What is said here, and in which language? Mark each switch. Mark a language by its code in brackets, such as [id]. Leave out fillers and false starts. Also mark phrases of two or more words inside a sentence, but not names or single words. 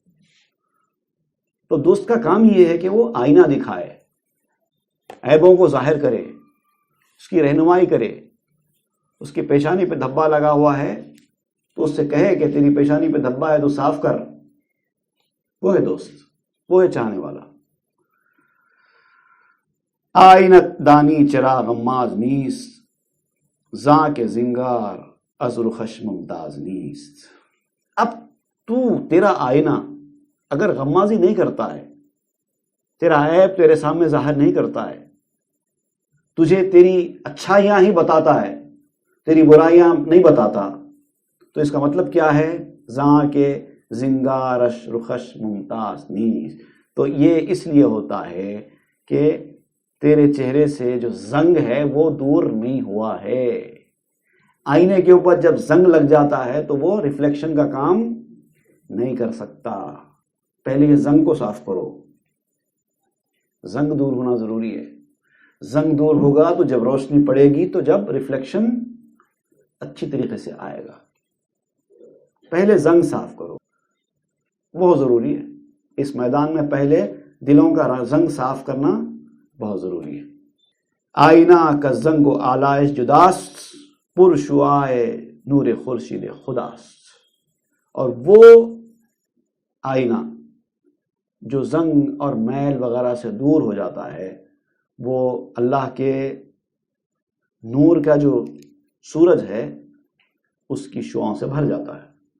[ur] تو دوست کا کام یہ ہے کہ وہ آئینہ دکھائے، عیبوں کو ظاہر کرے، اس کی رہنمائی کرے۔ اس کی پیشانی پہ دھبا لگا ہوا ہے تو اس سے کہے کہ تیری پیشانی پہ دھبا ہے تو صاف کر، وہ ہے دوست، وہ ہے چاہنے والا۔ [fa] آئینت دانی چرا غماز نیست، زاں کے زنگار از رخش ممتاز نیست۔ [ur] اب تیرا آئینہ اگر غمازی نہیں کرتا ہے، تیرا عیب تیرے سامنے ظاہر نہیں کرتا ہے، تجھے تیری اچھائیاں ہی بتاتا ہے، تیری برائیاں نہیں بتاتا، تو اس کا مطلب کیا ہے؟ [fa] زاں کے زنگارش رخش ممتاز نیست۔ [ur] تو یہ اس لیے ہوتا ہے کہ تیرے چہرے سے جو زنگ ہے وہ دور نہیں ہوا ہے۔ آئینے کے اوپر جب زنگ لگ جاتا ہے تو وہ ریفلیکشن کا کام نہیں کر سکتا۔ پہلے یہ زنگ کو صاف کرو، زنگ دور ہونا ضروری ہے۔ زنگ دور ہوگا تو جب روشنی پڑے گی تو جب ریفلیکشن اچھی طریقے سے آئے گا۔ پہلے زنگ صاف کرو، بہت ضروری ہے۔ اس میدان میں پہلے دلوں کا زنگ صاف کرنا بہت ضروری ہے۔ [fa] آئینہ کا زنگ و آلائش جداست، پر شعاع نور خورشید خداست۔ [ur] اور وہ آئینہ جو زنگ اور میل وغیرہ سے دور ہو جاتا ہے، وہ اللہ کے نور کا جو سورج ہے اس کی شعاؤں سے بھر جاتا ہے۔